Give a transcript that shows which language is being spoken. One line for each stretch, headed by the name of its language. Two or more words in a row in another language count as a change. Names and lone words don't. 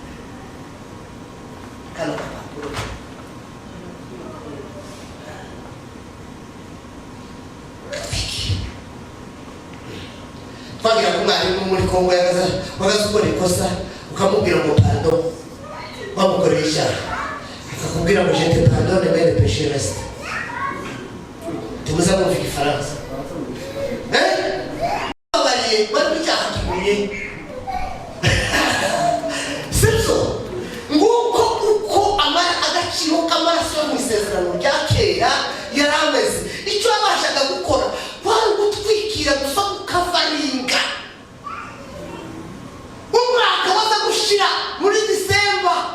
Kinyarwanda: kano kapapuro twagira ko mwarimu muri Kongo yagaza ukora ikosa ukamubwira ngo pardon wamukoreye icyaha akakubwira ngo
French: je te pardonne mais le péché reste
Kinyarwanda: tubuza kumva igifaransa bari icyaha kibuye sibyo nguko uko agaciro k'amaraso yo mu isezerano rya kera yari ameze icyo yabashaga gukora kwari gutwikira gusa ukavaringa umwaka waza gushira muri Disemba